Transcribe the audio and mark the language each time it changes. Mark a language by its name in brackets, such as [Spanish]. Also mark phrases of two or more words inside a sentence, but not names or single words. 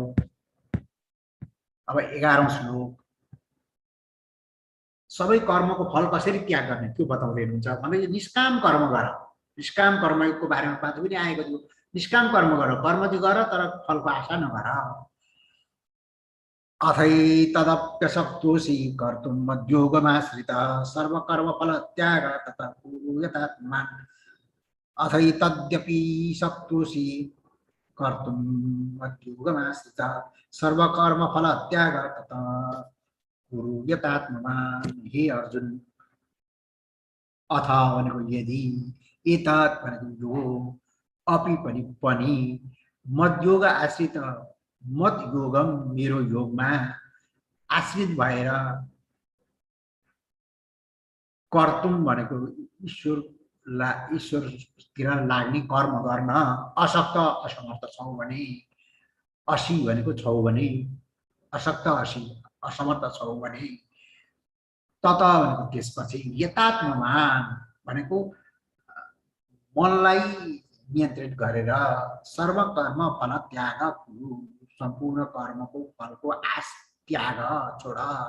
[Nepali] अब 11औं श्लोक, सबै कर्मको फल कसरी त्याग गर्ने त्यो बताउँदै हुनुहुन्छ। भने निष्काम कर्म गर, निष्काम कर्मको बारेमा पाठ पनि आएको थियो। निष्काम कर्म गर, कर्म चाहिँ गर तर फलको आशा नगर। [Sanskrit] अथैतदप्यशक्तोषि कर्तुं मद्योगमाश्रित सर्वकर्मफल त्याग तथा कुरु यथात्मान् अथैतद्यपि शक्तोषि कर्तुं मद्योगमाश्रित सर्वकर्मफल त्याग तथा कुरु यथात्मान्। [Nepali] हे अर्जुन, अथ भनेको यदि, एतत् भनेको यो, अपि पनि [Sanskrit] मद्योग आश्रित, मत योगम [Nepali] मेरो योगमा आश्रित भएर कर्तुम भनेको ईश्वरतिर लाग्ने कर्म गर्न अशक्त असमर्थ छौ भने, असी भनेको छौ भने, अशक्त असी असमर्थ छौ भने, तत भनेको त्यसपछि यतात्ममान भनेको मनलाई नियन्त्रित गरेर [Sanskrit] सर्वकर्म फल त्याग कुरु, [Nepali] सम्पूर्ण कर्मको फलको आश त्याग छोड।